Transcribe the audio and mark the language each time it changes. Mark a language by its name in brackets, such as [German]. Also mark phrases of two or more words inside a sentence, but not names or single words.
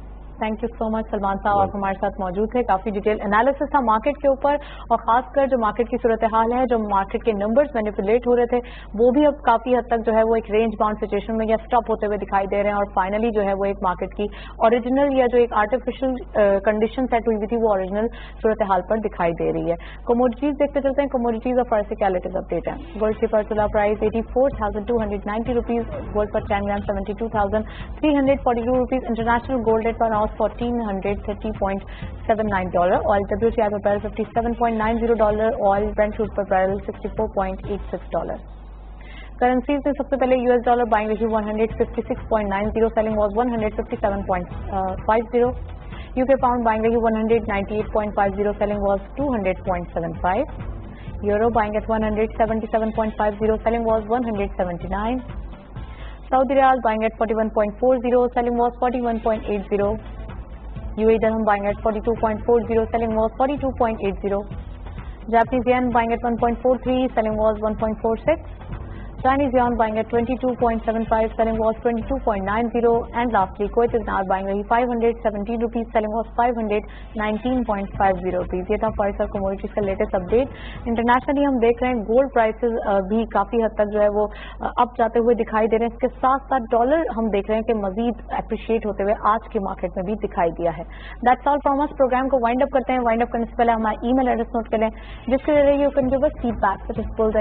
[English] thank you so much [Urdu] سلمان صاحب, آپ ہمارے ساتھ موجود تھے. کافی [English] detail analysis [Urdu] تھا مارکیٹ کے اوپر, اور خاص کر جو مارکیٹ کی صورتحال ہے, جو مارکیٹ کے نمبرز مینیپولیٹ ہو رہے تھے وہ بھی اب کافی حد تک جو ہے وہ ایک [English] range bound situation [Urdu] میں یا اسٹاپ ہوتے ہوئے دکھائی دے رہے ہیں, اور فائنلی جو ہے وہ ایک مارکیٹ کی اوریجنل یا جو ایک [English] artificial condition [Urdu] سیٹ ہوئی تھی وہ اوریجنل صورتحال پر دکھائی دے رہی ہے. کموڈیٹیز دیکھتے چلتے ہیں. کموڈیٹیز اور فرسٹ کیا [English] latest update [Urdu] ہے. گولڈ کی پرچولہ پرائز 84,290 روپیز, گولڈ پر 10 گرام 72,342 روپیز, [English] international gold rate per ounce [Urdu] $1,430.79, [English] oil WTI per barrel $57.90, oil Brent crude per barrel $64.86. [Urdu] کرنسیز میں سب سے پہلے [English] US dollar buying [Urdu] رہی 156.90, [English] selling was [Urdu] 157.50. [English] UK pound buying [Urdu] رہی 198.50, [English] selling was [Urdu] 200.75. [English] Euro buying at 177.50, selling was 179. Saudi Riyal buying at 41.40, selling was 41.80. UAE dirham buying at 42.40, selling was 42.80. Japanese yen buying at 1.43, selling was 1.46. Chinese yuan buying at 22.75, selling was 22.90. And lastly, Kuwait dinar buying rahi 517 rupees, selling was 519.50 rupees. [Urdu] یہ تھا فائز اور کموڈیٹیز کا [English] latest update. [Urdu] انٹرنیشنلی ہم دیکھ رہے ہیں [English] gold prices [Urdu] بھی کافی حد تک جو ہے وہ اپ جاتے ہوئے دکھائی دے رہے ہیں. اس کے ساتھ ساتھ ڈالر ہم دیکھ رہے ہیں کہ مزید اپریشیٹ ہوتے ہوئے آج کی مارکیٹ میں بھی دکھائی دیا ہے. [English] that's all from us. [Urdu] پروگرام کو [English] wind up [Urdu] کرتے ہیں. [English] wind up [Urdu] کرنے سے پہلے ہمارا [English] email address [Urdu] نوٹ کر لیں, جس کے ذریعے [English] you can give us feedback [Urdu] bulls@ptv.com.pk.